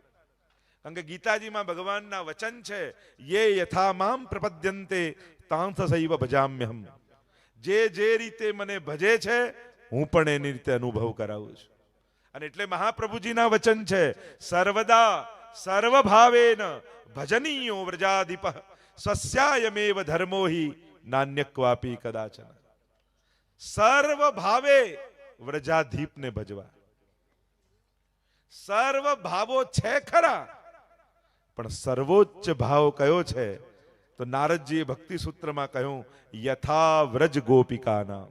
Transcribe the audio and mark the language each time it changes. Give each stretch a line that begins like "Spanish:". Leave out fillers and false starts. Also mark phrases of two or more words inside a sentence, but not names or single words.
Gujarati: કારણ કે ગીતાજીમાં ભગવાનના વચન છે,
Sanskrit: યે યથા મામ પ્રપદ્યન્તે તાંથસૈવ ભજામ્યહમ.
Gujarati: જે રીતે મને ભજે છે હું પણ એની રીતે અનુભવ કરાવું છું. અને એટલે મહાપ્રભુજીના વચન છે,
Sanskrit: સર્વદા સર્વભાવેન ભજનીયો વ્રજાધિપ સ્વસ્યાયમેવ ધર્મો હિ નાન્યક્વાપી કદાચન.
Gujarati: સર્વ ભાવે વ્રજાધીપને ભજવા. સર્વ ભાવો છે ખરા, પણ સર્વોચ્ચ ભાવ કયો છે? તો નારદજીએ ભક્તિ સૂત્રમાં કહ્યું,
Sanskrit: યથા વ્રજ ગોપિકા નામ.